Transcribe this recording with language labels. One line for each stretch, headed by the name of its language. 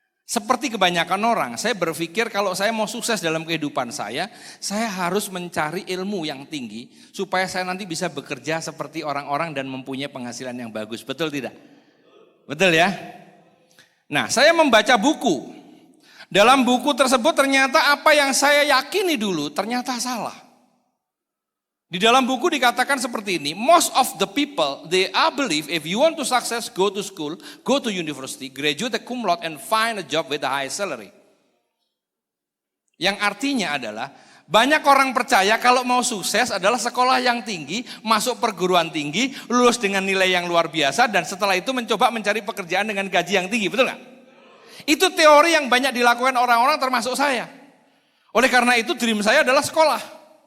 Indonesian: Seperti kebanyakan orang, saya berpikir kalau saya mau sukses dalam kehidupan saya harus mencari ilmu yang tinggi supaya saya nanti bisa bekerja seperti orang-orang dan mempunyai penghasilan yang bagus. Betul tidak? Betul ya? Nah, saya membaca buku. Dalam buku tersebut ternyata apa yang saya yakini dulu ternyata salah. Di dalam buku dikatakan seperti ini,
English: most of the people, they are believe if you want to success, go to school, go to university, graduate cum laude and find a job with a high salary.
Indonesian: Yang artinya adalah, banyak orang percaya kalau mau sukses adalah sekolah yang tinggi, masuk perguruan tinggi, lulus dengan nilai yang luar biasa, dan setelah itu mencoba mencari pekerjaan dengan gaji yang tinggi, betul nggak? Itu teori yang banyak dilakukan orang-orang termasuk saya. Oleh karena itu dream saya adalah sekolah.